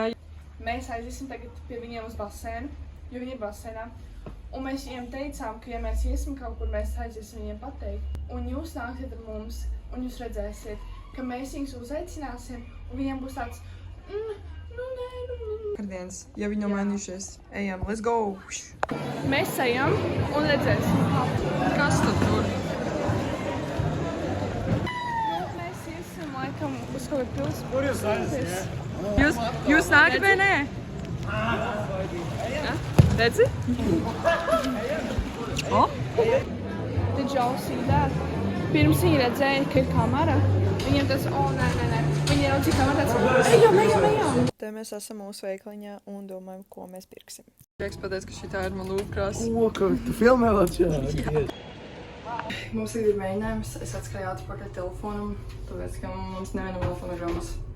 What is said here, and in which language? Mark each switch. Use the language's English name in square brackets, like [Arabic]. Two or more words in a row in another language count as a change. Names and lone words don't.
[Latvian] Mēs aiziesim tagad pie viņiem uz basēnu, jo viņi ir basēnā. Un mēs viņiem teicām, ka ja mēs iesim kaut kur, mēs aiziesim viņiem pateikt. Un jūs nāksiet ar mums, un jūs redzēsiet, ka mēs viņus uzaicināsim, un viņiem būs tāds, Vakardienas, ja viņi nav mainījušies, ejam, [English] let's go! [Latvian] Mēs ejam un redzēsim. Kas tad tur? Mēs iesim laikam uz kaut kādu pilsētu. Kur jūs aiziesim? Jūs nākat vai nē? Redzi? O? [English] Did y'all see that? [Latvian] Pirms viņi redzēja, ka ir kamera, viņiem tas, nē. Viņi ieraudzīja kamerā tāds, ejam. Te mēs esam mūsu veikaliņā un domājam, ko mēs pirksim. Prieks pateic, ka šitā ir man lūpkrāsa. Ko, ka tu filmē vēl šādi? Mums ir mēģinājums, es atskrēju atpakaļ telefonam, tāpēc, ka mums nevienam vēl fonogrammas.